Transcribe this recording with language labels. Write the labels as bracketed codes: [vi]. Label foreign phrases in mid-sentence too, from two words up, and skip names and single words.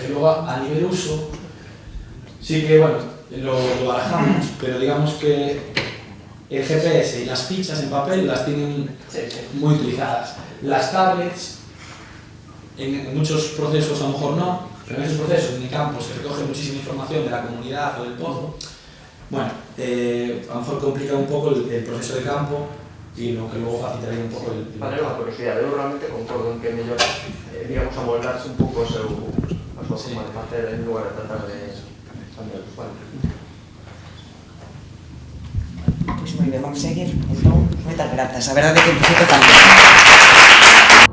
[es] Y luego a nivel uso, sí que bueno, lo barajamos, pero digamos que el GPS y las fichas en papel las tienen muy utilizadas. Las tablets, en muchos procesos a lo mejor no, pero en esos procesos en el campo se recoge muchísima información de la comunidad o del pozo. Bueno, a lo mejor complica un poco el proceso de campo y lo que luego facilitaría un poco el... Vale, [gl] unha curiosidade, eu realmente concordo en que mellor, digamos, amoldarse un pouco a súa forma de facer en lugar de tratar de cambiar os usuarios. Pois moi ben, vamos seguir. Entón, moitas grazas. A verdade é que en principio tamén.